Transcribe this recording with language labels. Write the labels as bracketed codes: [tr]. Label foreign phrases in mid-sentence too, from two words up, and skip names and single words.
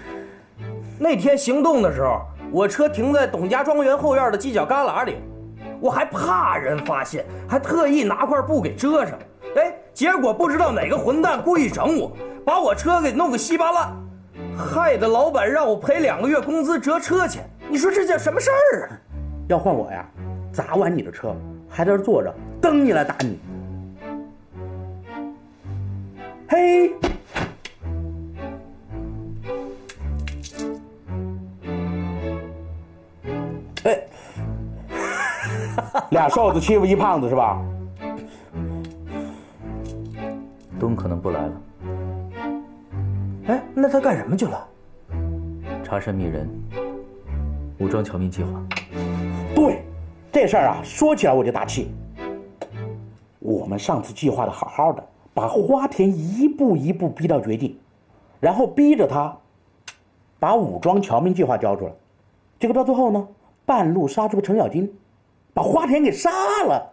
[zh] 那天行動的時候，我車停在董家莊園後院的犄角旮旯裡，我還怕人發現，還特意拿塊布給遮上。哎，結果不知道哪個混蛋故意整我，把我車給弄個稀巴爛，害得老闆讓我賠2個月工資折車錢。你說這叫什麼事兒啊？要換我呀，砸完你的車，還在這坐着，等你來打你。嘿，哎，俩瘦子欺負一胖子是吧？东可能不来了。哎，那他幹什麼去了？查山覓人，武裝僑民計劃。對，這事兒啊，說起來我就大氣。我們上次計劃的好好的，把花田一步一步逼到絕境，然後逼着他把武裝僑民計劃交出來，結果到最後呢，半路殺出個程咬金，把花田給殺了。